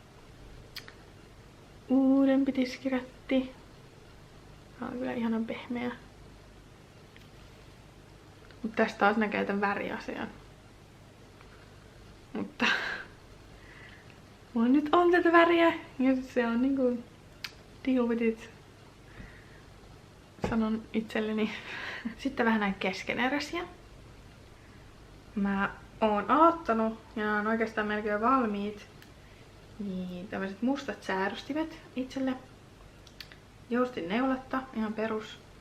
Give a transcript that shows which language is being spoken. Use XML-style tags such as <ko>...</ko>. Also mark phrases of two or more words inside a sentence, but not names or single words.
<fi>Uudempi tiskirätti. Tää on kyllä ihanan pehmeä. Mut tästä taas näkee tämän väriasian. Mutta mulla nyt on tätä väriä, ja se on niinku</fi> <en>deal with it.</en> <fi>Sanon itselleni. Sitten vähän näin keskeneräisiä. Mä oon aloittanut, ja nämä on oikeastaan melkein valmiit, niin tämmöiset mustat säädöstimet itselle. Joustin neulatta, ihan perus.</fi>